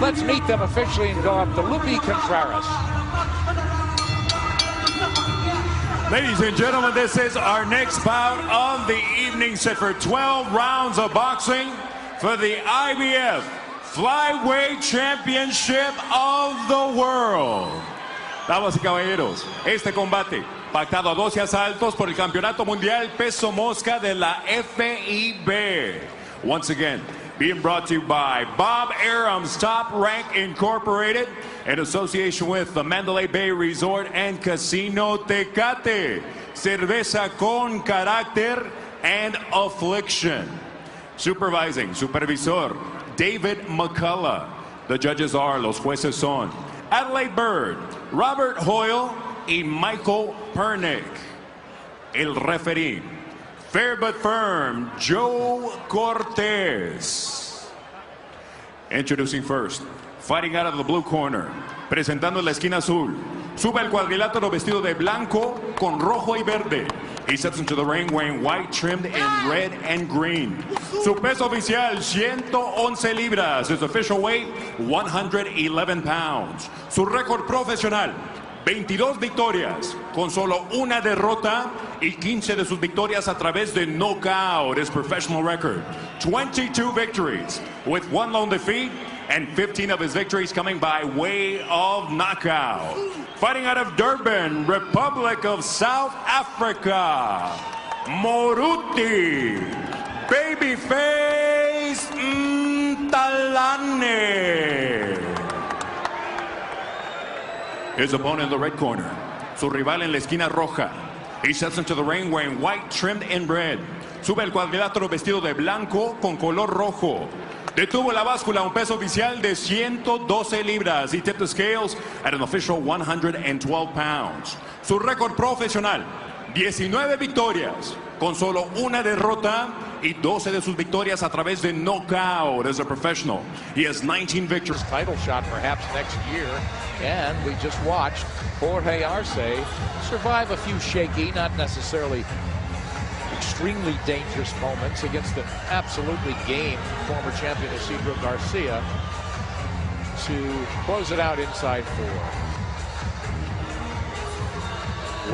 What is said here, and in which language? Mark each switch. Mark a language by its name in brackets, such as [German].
[English] Let's meet them officially and go up to Lupi Contreras. Ladies and gentlemen, this is our next bout of the evening, set for 12 rounds of boxing for the IBF Flyweight Championship of the World. [Spanish] Damas y caballeros, este combate, pactado a 12 asaltos por el Campeonato Mundial Peso Mosca de la FIB. [English] Once again, being brought to you by Bob Arum's Top Rank Incorporated in association with the Mandalay Bay Resort and Casino Tecate. [Spanish] Cerveza con carácter and affliction. [English] Supervising, supervisor, David McCullough. The judges are, [Spanish] los jueces son, Adelaide Bird, Robert Hoyle, y Michael Pernick. [English] El referee, fair but firm, Joe Cortez. Introducing first, fighting out of the blue corner, [Spanish] presentando en la esquina azul, sube el cuadrilátero vestido de blanco con rojo y verde. [English] He steps into the ring wearing white trimmed in red and green. [Spanish] Su peso oficial, 111 libras. [English] His official weight, 111 pounds. [Spanish] Su récord profesional, 22 victorias, con solo una derrota y 15 de sus victorias a través de knockout. [English] His professional record, 22 victories with 1 lone defeat and 15 of his victories coming by way of knockout. Fighting out of Durban, Republic of South Africa, Moruti Babyface Mthalane. His opponent in the red corner, [Spanish] su rival en la esquina roja. [English] He steps into the ring wearing white trimmed in red. [Spanish] Sube el cuadrilátero vestido de blanco con color rojo. Detuvo la báscula a un peso oficial de 112 libras. [English] He tipped the scales at an official 112 pounds. [Spanish] Su récord profesional, 19 victorias, con solo una derrota y 12 de sus victorias a través de knockout [English] as a professional. He has 19 victories. Title shot perhaps next year. And we just watched Jorge Arce survive a few shaky, not necessarily extremely dangerous moments against an absolutely game former champion Isidro Garcia to close it out inside 4.